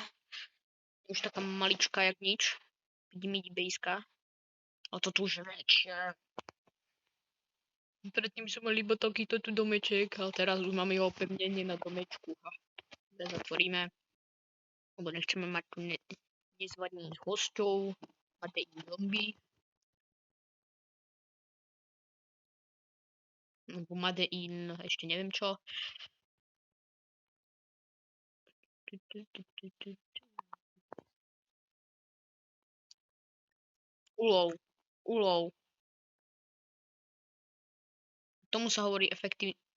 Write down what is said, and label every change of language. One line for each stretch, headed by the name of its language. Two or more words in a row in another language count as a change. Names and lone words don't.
Slovak: Už taká maličká jak nič. Vidím bejska. A toto už väčšie. Predtým som mal iba takýto tu domeček, ale teraz už máme jeho opevnenie na domečku. Zatvoríme. Lebo nechceme mať tu nezvaných hosťov. Máte ich zombie. Nebo
English: Made in
Slovak: ešte neviem čo. Ulov. Tomu sa hovorí efektívne.